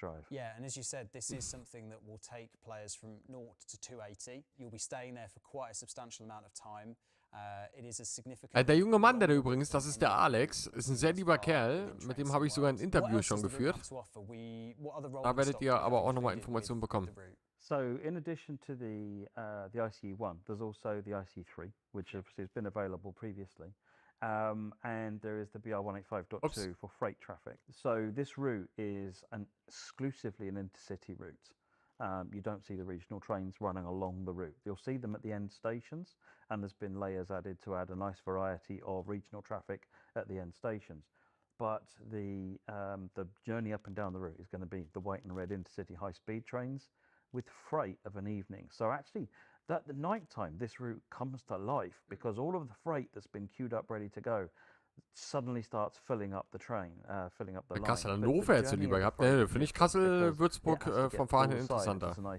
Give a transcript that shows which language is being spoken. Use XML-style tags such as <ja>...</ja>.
<en>Yeah, and as you said, this is something that will take players from 0 to 280. You'll be staying there for quite a substantial amount of time. It is a significant.</en> <de>Der junge Mann, der da übrigens, das ist der Alex, ist ein sehr lieber Kerl. Mit dem habe ich sogar ein Interview schon geführt. Da werdet ihr aber auch nochmal Informationen bekommen.</de> <en>So, in addition to the ICE1, there's also the ICE3, which obviously has been available previously. And there is the BR185.2 for freight traffic. So this route is exclusively an intercity route. You don't see the regional trains running along the route. You'll see them at the end stations, and there's been layers added to add a nice variety of regional traffic at the end stations. But the journey up and down the route is going to be the white and red intercity high-speed trains with freight of an evening. So actually, at the night time, this route comes to life because all of the freight that's been queued up ready to go suddenly starts filling up the train, filling up the line.</en> <de>Kassel-Hannover hättest du lieber gehabt. Ne, finde ich Kassel-Würzburg vom Fahren her interessanter.</de>